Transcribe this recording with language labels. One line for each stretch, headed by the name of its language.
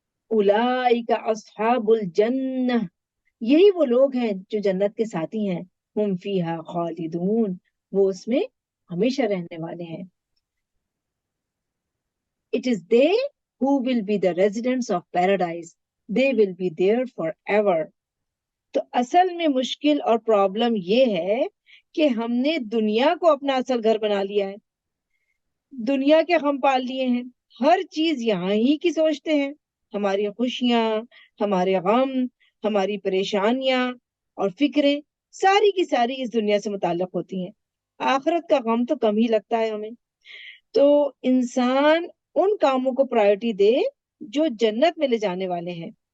Arabic: اولئک اصحاب الجنہ،
Urdu: یہی وہ لوگ ہیں جو جنت کے ساتھی ہیں،
Arabic: ہم فیہا خالدون،
Urdu: وہ اس میں ہمیشہ رہنے والے ہیں۔
English: It is they who will be the residents of paradise. They will be there forever.
Urdu: تو اصل میں مشکل اور پرابلم یہ ہے کہ ہم نے دنیا کو اپنا اصل گھر بنا لیا ہے، دنیا کے غم پال لیے ہیں، ہر چیز یہاں ہی کی سوچتے ہیں، ہماری خوشیاں، ہمارے غم، ہماری پریشانیاں اور فکریں ساری کی ساری اس دنیا سے متعلق ہوتی ہیں۔ آخرت کا غم تو کم ہی لگتا ہے ہمیں۔ تو انسان ان کاموں کو پرائرٹی دے جو جنت میں لے جانے والے ہیں،